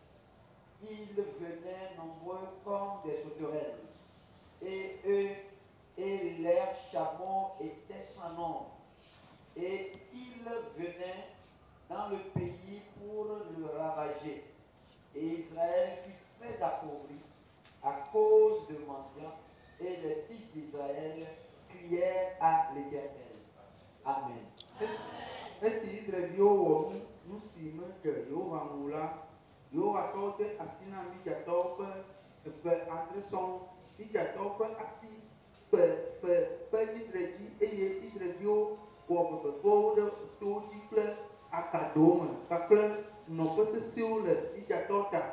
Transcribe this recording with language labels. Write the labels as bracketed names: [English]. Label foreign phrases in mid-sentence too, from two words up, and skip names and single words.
[French] Ils venaient nombreux comme des sauterelles, et eux et leurs chameaux étaient sans nombre. Et ils venaient dans le pays pour le ravager. Et Israël fut très appauvri à cause de Midian, et les fils d'Israël crièrent à l'Éternel. Amen. [Ewe] Esi Israelviwo wɔ nu si me ke Yehowa ŋu la, Yehowa tɔwo de asi na Midiantɔwo ƒe ƒe adre sɔŋ. Midiantɔwo ƒe asi ƒe Israel dzi, eye Israelviwo wɔ bebeƒewo ɖe towo dzi kple akaɖowo me kpakple nɔƒe sesẽwo le Midiantɔwo ta.